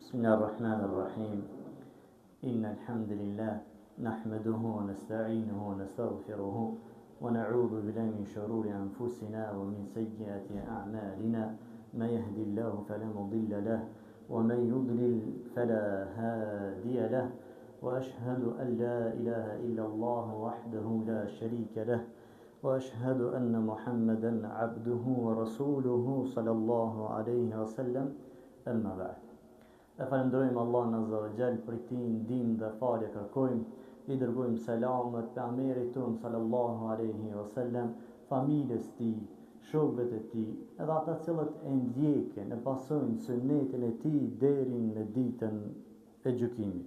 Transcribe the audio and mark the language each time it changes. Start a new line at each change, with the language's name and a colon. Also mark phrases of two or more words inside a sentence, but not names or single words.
Arabic: بسم الله الرحمن الرحيم إن الحمد لله نحمده ونستعينه ونستغفره ونعوذ بالله من شرور أنفسنا ومن سيئات أعمالنا من يهدي الله فلا مضل له ومن يضلل فلا هادي له وأشهد أن لا إله إلا الله وحده لا شريك له وأشهد أن محمدا عبده ورسوله صلى الله عليه وسلم أما بعد.
Albanian: E falenderojmë Allahun
Arabic: عز وجل
Albanian: për ti ndihmë dhe falje kërkojmë, i dërgojmë selamet pejgamberit ton
Arabic: صلى الله عليه وسلم,
Albanian: familjes tij, shokëve të tij, edhe ata cilët e ndjekin, e pasojnë sunetin e tij deri në ditën e gjykimit.